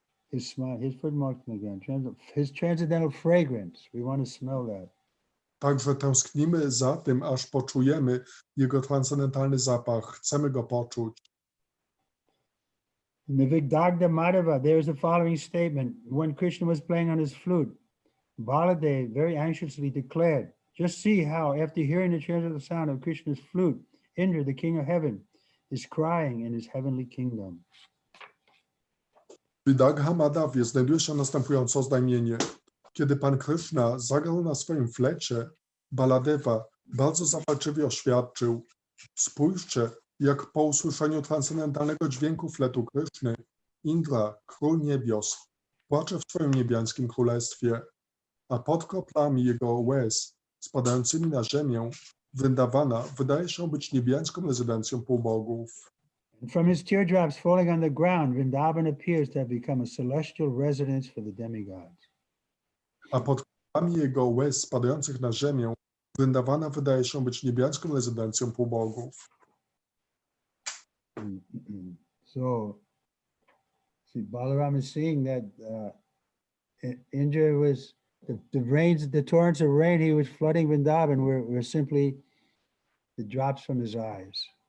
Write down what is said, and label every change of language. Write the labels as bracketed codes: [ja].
[en] His smell, his footmark again, his transcendental fragrance. We want to smell that. [pl] Także tęsknimy za tym, aż poczujemy Jego transcendentalny zapach. Chcemy go poczuć. [en] In the Vigdagda Madhava, there is the following statement. When Krishna was playing on his flute, Baladev very anxiously declared, just see how, after hearing the transcendental sound of Krishna's flute, Indra, the king of heaven, is crying in his heavenly kingdom. [pl] W Vidagha Madhawie znajduje się następujące oznajmienie. Kiedy Pan Krishna zagrał na swoim flecie, Baladeva bardzo zapalczywie oświadczył: spójrzcie, jak po usłyszeniu transcendentalnego dźwięku fletu Kryszny, Indra, król niebios, płacze w swoim niebiańskim królestwie, a pod kroplami jego łez spadającymi na ziemię Vrindawana wydaje się być niebiańską rezydencją półbogów. [en] From his teardrops falling on the ground, Vrindavan appears to have become a celestial residence for the demigods. [pl] A pod kroplami jego łez spadających na ziemię Vrindawana wydaje się być niebiańską rezydencją półbogów. [en] So, see, Balaram is seeing that Indra was, the rains, the torrents of rain he was flooding Vrindavan were simply the drops from his eyes.